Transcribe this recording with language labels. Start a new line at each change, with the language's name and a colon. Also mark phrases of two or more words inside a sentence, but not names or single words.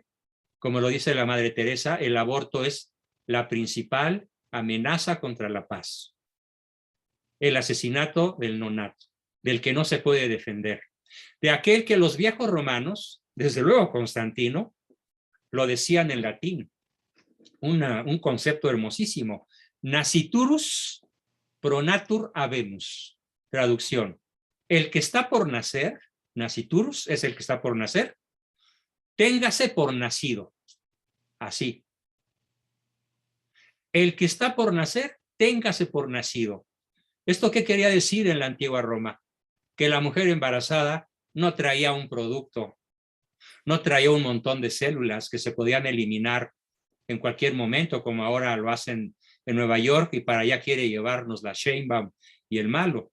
Spanish: Como lo dice la Madre Teresa, el aborto es la principal amenaza contra la paz. El asesinato del nonato, del que no se puede defender, de aquel que los viejos romanos, desde luego Constantino, lo decían en latín, un concepto hermosísimo,
Latin: nasciturus pro natur habemus.
Spanish: Traducción, el que está por nacer, nasciturus es el que está por nacer, téngase por nacido, así. El que está por nacer, téngase por nacido. ¿Esto qué quería decir en la antigua Roma? Que la mujer embarazada no traía un producto, no traía un montón de células que se podían eliminar en cualquier momento, como ahora lo hacen en Nueva York y para allá quiere llevarnos la Sheinbaum y el malo.